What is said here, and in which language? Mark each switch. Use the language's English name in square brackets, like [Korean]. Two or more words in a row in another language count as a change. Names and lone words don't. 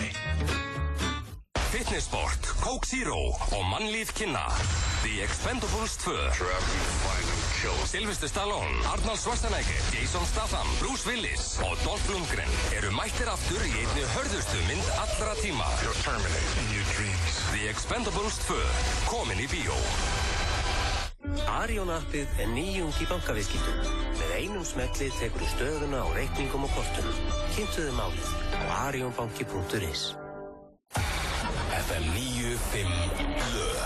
[Icelandic] Fitnessport, Coke Zero og mannlíf kynna. The Expendables 2. Sylvester Stallone, Arnold Schwarzenegger, Jason Statham, Bruce Willis og Dolph Lundgren eru mættir aftur í einni hörðustu mynd allra tíma. [English] You're terminating your dreams. [Icelandic] The Expendables 2, komin í bíó. Arion-appið er nýjung í bankaviðskiptum. Með einum smelli tekur þú stöðuna á reikningum og kortum. Kynntuðu málið á arionbanki.is. FM 95 blöð.